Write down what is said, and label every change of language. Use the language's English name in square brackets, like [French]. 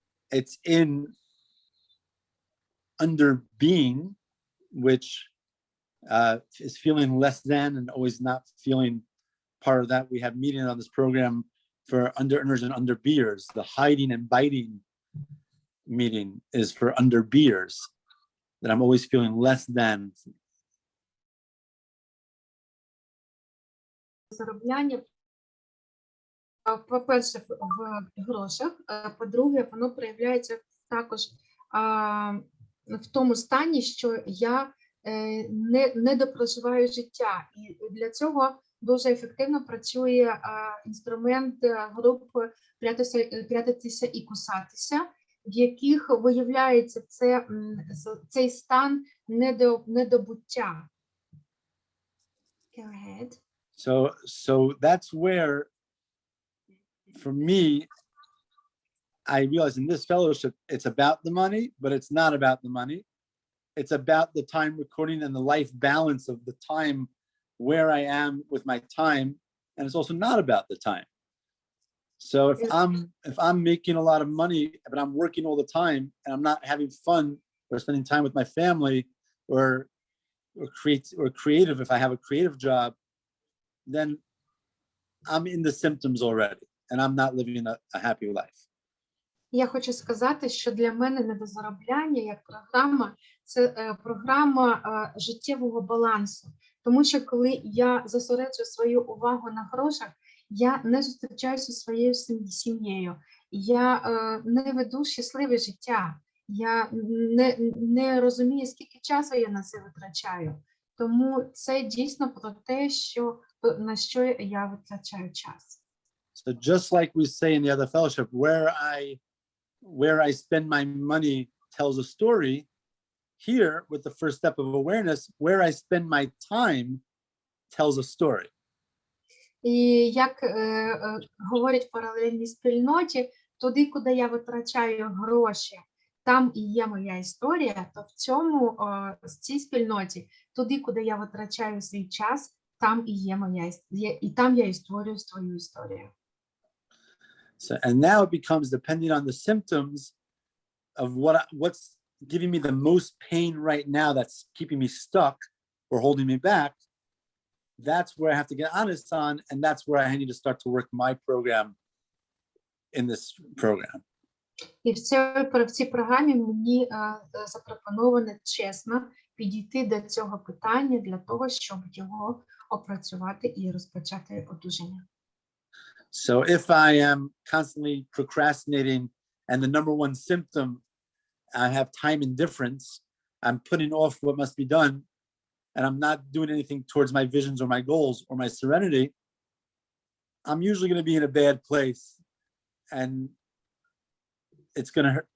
[English] It's in under being, which is feeling less than and always not feeling part of that. We have meetings on this program for under earners and under beers. The hiding and biting meeting is for under beers, that I'm always feeling less than. [Ukrainian] Заробляння, по-перше, в грошах, по-друге, воно проявляється також в тому стані, що я не допроживаю життя. І для цього дуже ефективно працює інструмент груп «Прятатися і кусатися», в яких виявляється цей стан недобуття. [English] Go ahead. So that's where, for me, I realize in this fellowship, it's about the money, but it's not about the money. It's about the time recording and the life balance of the time, where I am with my time. And it's also not about the time. So if I'm making a lot of money, but I'm working all the time and I'm not having fun or spending time with my family, or creative, if I have a creative job, then I'm in the symptoms already, and I'm not living a happy life. [Ukrainian] Я хочу сказати, що для мене недозаробляння як програма – це програма життєвого балансу. Тому що коли я зосереджу свою увагу на грошах, я не зустрічаюся зі своєю сім'єю, я не веду щасливе життя, я не розумію, скільки часу я на це витрачаю. Тому це дійсно про те, на що я витрачаю час. [English] So just like we say in the other fellowship, where I spend my money tells a story. Here, with the first step of awareness, where I spend my time tells a story. [Ukrainian] І як говорять в паралельній спільноті, туди, куди я витрачаю гроші, там і є моя історія, то в цій спільноті, туди, куди я витрачаю свій час, там і є і там я і створюю свою історію. [English] So, and now it becomes depending on the symptoms of what's giving me the most pain right now, that's keeping me stuck or holding me back. That's where I have to get honest on, and that's where I need to start to work my program in this program. [Ukrainian] І в цій програмі мені запропоновано чесно підійти до цього питання для того, щоб його опрацювати і розпочати одужання. [English] So if I am constantly procrastinating and the number one symptom, I have time indifference, I'm putting off what must be done, and I'm not doing anything towards my visions or my goals or my serenity, I'm usually going to be in a bad place, and it's going to hurt.